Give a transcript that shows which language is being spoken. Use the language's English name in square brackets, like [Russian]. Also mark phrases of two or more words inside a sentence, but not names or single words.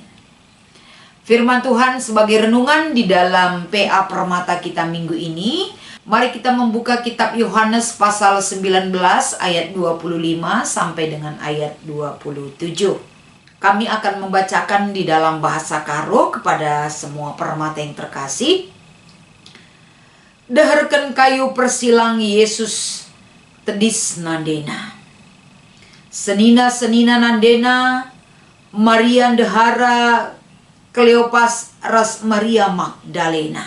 [Indonesian] Firman Tuhan sebagai renungan di dalam PA Permata kita minggu ini. Mari kita membuka kitab Yohanes pasal 19 ayat 25 sampai dengan ayat 27. Kami akan membacakan di dalam bahasa Karo kepada semua permata yang terkasih. [Batak Karo] Deherkeun kayu persilang Yesus tedis nandena. Senina nandena Maria dehara Kleopas ras Maria Magdalena.